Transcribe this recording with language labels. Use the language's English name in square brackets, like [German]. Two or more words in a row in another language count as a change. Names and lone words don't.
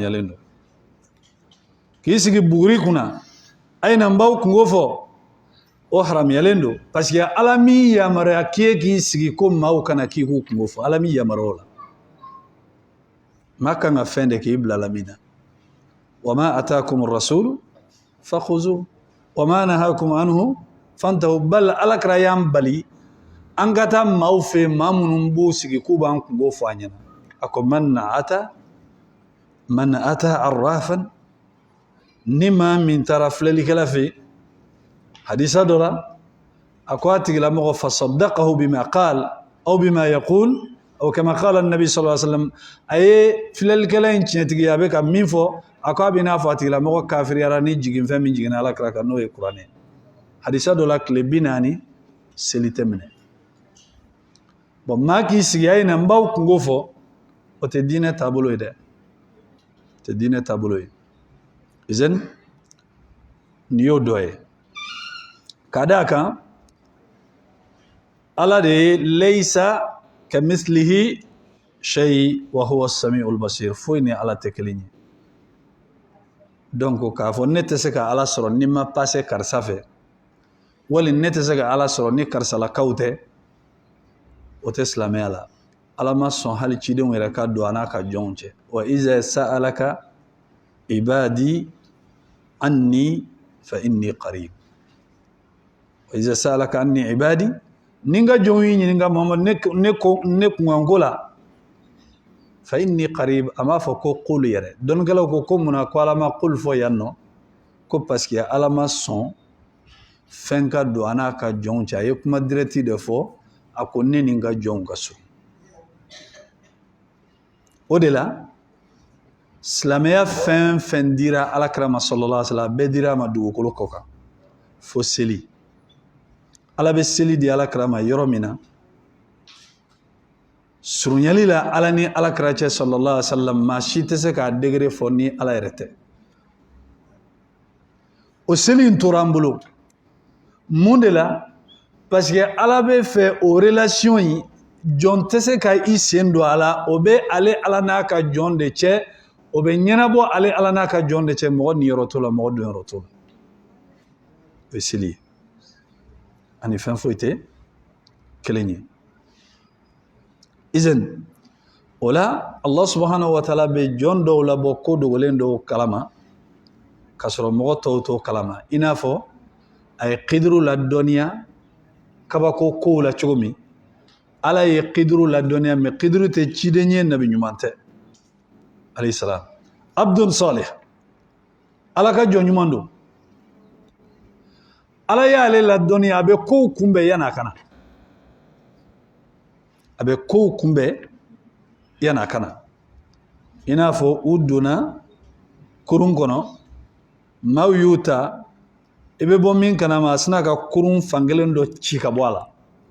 [Bambara] don k'i sigi buguri kunna a ye na n b'aw kungo fɔ o haramuyalen don [French] parce que [Bambara] ala min yamaruya k'i k'i sigi ko maaw kana k'i k'u kungo fɔ ala min yamaruya o la maa kan ka fɛn de k'i bila la min na [Arabic] وما آتاكم الرسول فخذوه وما نهاكم عنه فانتهوا [Bambara] bal alakira y'an bali an ka taa maaw fɛ maa minnu b'u sigi k'u b'an kungo fɔ an ɲɛna a ko man ata arrafan ni maa min taara filɛlikɛla fɛ hadisa dɔ la a ko a tigilamɔgɔ [Arabic] فصدقه بما قال أو بما يقول أو كما قال [Bambara] nabi [Arabic] صلى الله عليه وسلم [Bambara] a ye filɛlikɛla in tiɲɛtigi a bɛ ka min fɔ a ko a bɛ n'a fɔ a tigilamɔgɔ kafiriyara ni jiginfɛn min jiginna alakira kan n'o ye kuranɛ hadisa dɔ la tile 40 seli tɛ minɛ maa k'i sigi a ye na n b'aw kungo fɔ o tɛ diinɛ taabolo ye dɛ o tɛ diinɛ taabolo ye izɛn nin y'o dɔ ye ka d'a kan ala de ye [Arabic] ليس كمثله شيء وهو السميع البصير [Bambara] foyi ni ala tɛ kelen ye donc k'a fɔ ne tɛ se ka ala sɔrɔ ni ma passe karisa fɛ wali ne tɛ se ka ala sɔrɔ ni karisalakaw tɛ o tɛ silamɛya la ala ma sɔn hali cidenw yɛrɛ ka don a n'a ka jɔnw cɛ [Arabic] وإذا سألك عبادي عني فإني قريب وإذا سألك عني عبادي [Bambara] ni n ka jɔnw y'i ɲininka Muhamadu ne kunkanko la [Arabic] فإني قريب [Bambara] a m'a fɔ ko qul yɛrɛ dɔnnikɛlaw ko munna ko ala ma qul fɔ yan nɔ ko [French] parce que [Bambara] ala ma sɔn fɛn ka don a n'a ka jɔnw cɛ a ye kuma direct de fɔ a ko ne ni n ka jɔnw ka so o de la silamɛya fɛn fɛn dira alakira ma [Arabic] صلى الله عليه وسلم [Bambara] bɛɛ dira a ma dugukolo kɔ kan fo seli ala bɛ seli di alakira ma yɔrɔ min na surunyali la ala ni alakira cɛ [Arabic] صلى الله عليه وسلم [Bambara] maa si tɛ se k'a degré fɔ ni ala yɛrɛ tɛ o seli in tora an bolo mun de la [French] parce que [Bambara] ala bɛ fɛ o relation in jɔn tɛ se ka i sen don a la o bɛ ale ala n'a ka jɔn de cɛ o bɛ ɲɛnabɔ ale ala n'a ka jɔn de cɛ mɔgɔ niyɔrɔ t'o la mɔgɔ donyɔrɔ t'o la o ye seli ye ani fɛn foyi tɛ kelen ye izan o la [Arabic] الله سبحانه وتعالى [Bambara] bɛ jɔn dɔw labɔ ko dogolen dɔw kalama ka sɔrɔ mɔgɔ tɔw t'o kalama i n'a fɔ a ye kiduru ladɔnniya kabako kow la cogo min ala ye kiduru ladɔnniya mais kiduru tɛ ciden ye nabi ɲuman tɛ [Arabic] عليه السلام عبد صالح [Bambara] ala ka jɔn ɲuman don ala y'ale ladɔnniya a bɛ kow kunbɛn yan'a kana a bɛ kow kunbɛn yan'a kana i n'a fɔ u donna kurun kɔnɔ maaw y'u ta i bɛ bɔ min kalama a sina ka kurun fankelen dɔ ci ka bɔ a la